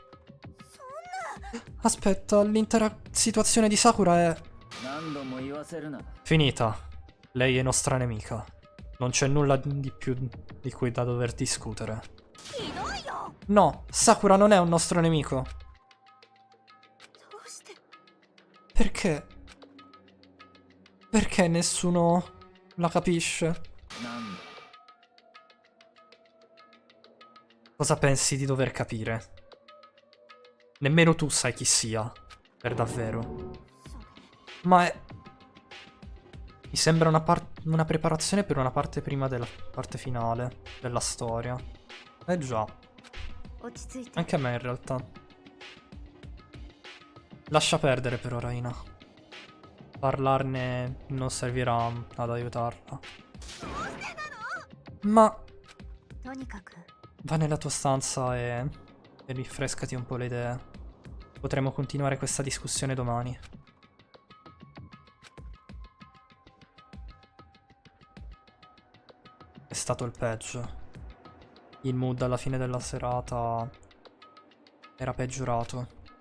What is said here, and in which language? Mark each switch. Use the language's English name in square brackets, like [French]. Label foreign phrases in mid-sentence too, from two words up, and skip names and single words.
[Italian] Aspetta, l'intera situazione di Sakura è [Japanese] 何度も言わせるな。 [Italian] finita. Lei è nostra nemica. Non c'è nulla di più di cui da dover discutere. [Japanese] ひどいよ [Italian] No, Sakura non è un nostro nemico. [Japanese] どうして [Italian] Perché? Perché nessuno la capisce? [Japanese] なんだ。 [Italian] Cosa pensi di dover capire? Nemmeno tu sai chi sia, per davvero. Ma è... Mi sembra una preparazione per una parte prima della parte finale della storia. Eh già, [Japanese] 落ち着いて [Italian] anche a me in realtà. Lascia perdere però, Raina. Parlarne non servirà ad aiutarla. Ma [Japanese] とにかく [Italian] va nella tua stanza e rinfrescati un po' le idee. Potremo continuare questa discussione domani. È stato il peggio. Il mood alla fine della serata era peggiorato.